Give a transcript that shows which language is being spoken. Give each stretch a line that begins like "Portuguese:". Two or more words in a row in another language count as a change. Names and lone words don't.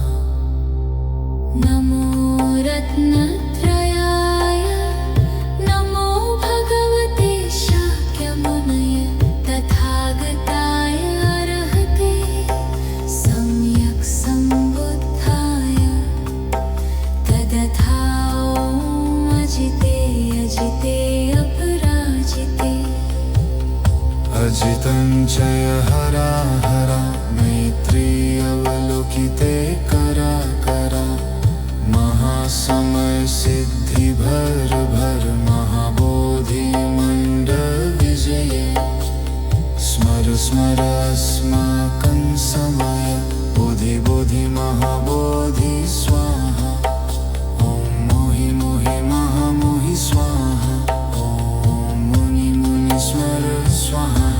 Sanskrit: नमो रत्नत्रयाय नमो भगवते शाक्यमुनये तथागताय अर्हते सम्यक् सम्बुद्धाय तद्यथा ॐ अजिते अजिते अपराजिते अजितं च हरा हरा मैत्री अवलोकिते करा करा महासमय सिद्धि भर भर महाबोधि मंडल विजय स्मर स्मर अस्माकं समय बोधि बोधि महाबोधि स्वाहा ॐ मोहि मोहि महामोहि स्वाहा ॐ मुनि मुनि स्मर स्वाहा